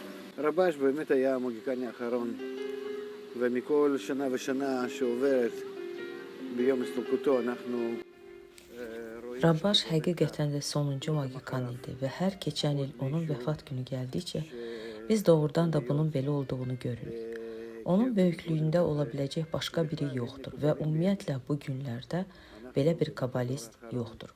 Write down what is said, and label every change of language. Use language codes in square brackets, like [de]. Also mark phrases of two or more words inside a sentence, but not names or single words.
[he] רבש באמת היה המוגיקני האחרון, ומכל שנה ושנה שעוברת ביום הסתלקותו אנחנו רואים [az] Rabbaş həqiqətən də sonuncu magikan idi və hər keçən il onun vəfat günü gəldikcə biz doğrudan da bunun belə olduğunu görürük. Onun böyüklüyündə ola biləcək başqa biri yoxdur və ümumiyyətlə bu günlərdə belə bir kabalist yoxdur.